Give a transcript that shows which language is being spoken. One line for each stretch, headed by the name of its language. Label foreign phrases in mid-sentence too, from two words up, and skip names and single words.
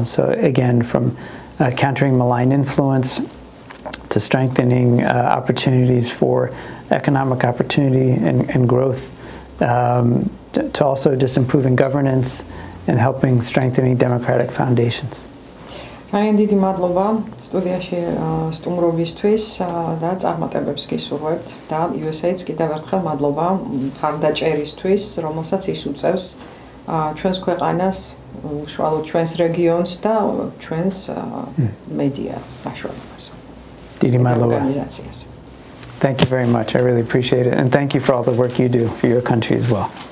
English: So again, from countering malign influence to strengthening opportunities for economic opportunity and growth, to also just improving governance and helping strengthening democratic foundations.
Georgian: ძალიან დიდი მადლობა სტუდიაში სტუმრობისთვის და წარმატებებს გისურვებთ და USAID-ს კიდევ ერთხელ მადლობა მხარდაჭერისთვის, რომელსაც ის უწევს ჩვენს ქვეყანას, უშუალოდ ჩვენს რეგიონს და ჩვენს მედიას საშუალებას. დიდი მადლობა. ორგანიზაციას.
English: Thank you very much. I really appreciate it. And thank you for all the work you do for your country as well.